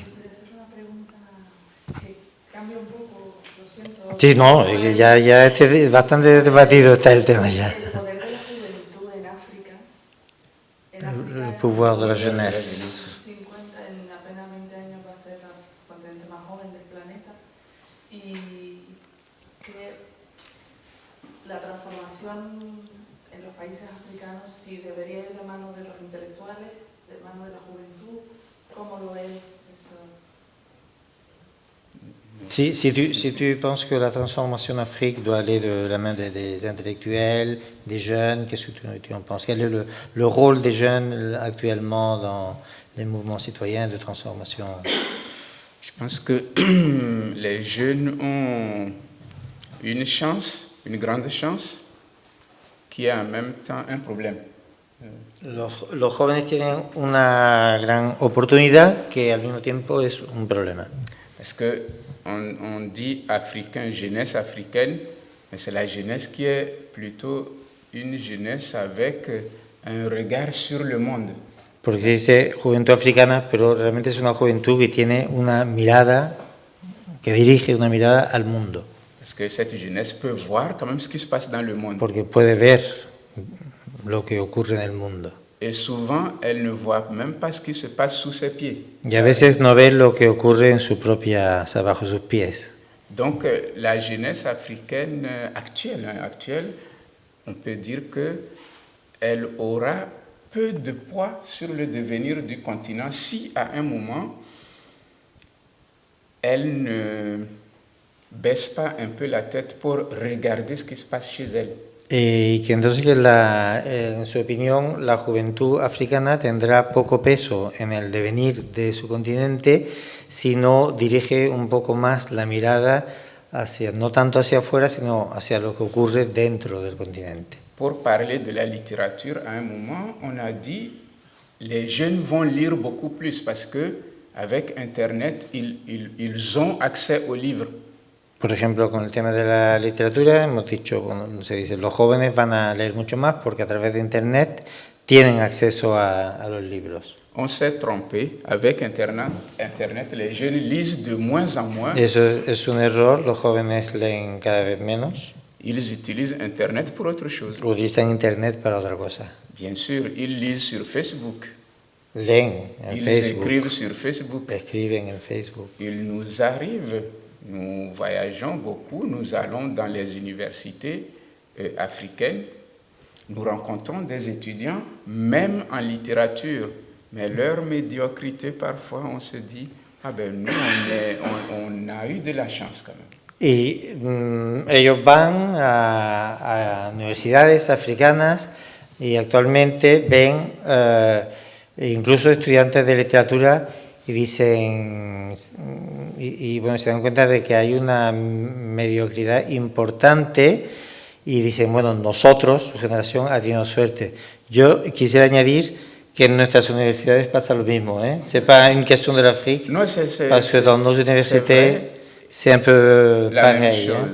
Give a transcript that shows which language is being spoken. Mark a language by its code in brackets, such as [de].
[es] ¿Puedo hacer una pregunta que cambia un poco? Lo siento. Sí, no, ya bastante debatido está el tema ya. El poder de la juventud en África. [fr] El pouvoir de la jeunesse. [es] 50, en apenas 20 años va a ser el continente más joven del planeta. Y que la transformación en los países africanos, si debería ir de mano de los intelectuales, de mano de la juventud, ¿cómo lo ves? [fr] Si tu penses que la transformation en Afrique doit aller de la main des intellectuels, des jeunes, qu'est-ce que tu en penses? Quel est le rôle des jeunes actuellement dans les mouvements citoyens de transformation? Je pense que les jeunes ont une chance, une grande chance, qui est en même temps un problème. [es] Los jóvenes tienen una gran oportunidad que al mismo tiempo es un problema. [fr] Parce qu'on dit africain, jeunesse africaine, mais c'est la jeunesse qui est plutôt une jeunesse avec un regard sur le monde. [es] Porque se dice juventud africana, pero realmente es una juventud que tiene una mirada, que dirige una mirada al mundo. [fr] Parce que cette jeunesse peut voir quand même ce qui se passe dans le monde. [es] Porque puede ver lo que ocurre en el mundo. [fr] Et souvent, elle ne voit même pas ce qui se passe sous ses pieds. [es] Y a veces no ve lo que ocurre en su propia, bajo sus pies. [fr] Donc, la jeunesse africaine actuelle, on peut dire qu'elle aura peu de poids sur le devenir du continent si, à un moment, elle ne baisse pas un peu la tête pour regarder ce qui se passe chez elle. [es] Y que entonces, en su opinión, la juventud africana tendrá poco peso en el devenir de su continente si no dirige un poco más la mirada hacia, no tanto hacia afuera, sino hacia lo que ocurre dentro del continente. [fr] Pour parler de la littérature, à un moment, on a dit les jeunes vont lire beaucoup plus parce que avec Internet, ils ont accès aux livres. [es] Por ejemplo, con el tema de la literatura, hemos dicho, bueno, se dice, los jóvenes van a leer mucho más porque a través de Internet tienen acceso a los libros. [fr] On s'est trompé. Avec Internet, les jeunes lisent de moins en moins. [es] Eso es un error, los jóvenes leen cada vez menos. [fr] Ils utilisent Internet pour autre chose. [es] Utilizan Internet para otra cosa. [fr] Bien sûr, ils lisent sur Facebook. [es] Leen en [fr] Ils [es] Facebook. [fr] écrivent sur Facebook. [es] Escriben en Facebook. [fr] Il nous arrive, nous voyageons beaucoup, nous allons dans les universités africaines, nous rencontrons des étudiants, même en littérature, Mais leur médiocrité, parfois, on se dit, ah ben nous, on a eu de la chance quand même. [es] Y ellos van a universidades africanas y actualmente ven incluso estudiantes de literatura y dicen, y bueno, se dan cuenta de que hay una mediocridad importante y dicen, bueno, nosotros, su generación, ha tenido suerte. Yo quisiera añadir que en nuestras universidades pasa lo mismo, ¿eh? [fr] C'est pas une question de l'Afrique, parce que dans nos universités, c'est un peu pareil.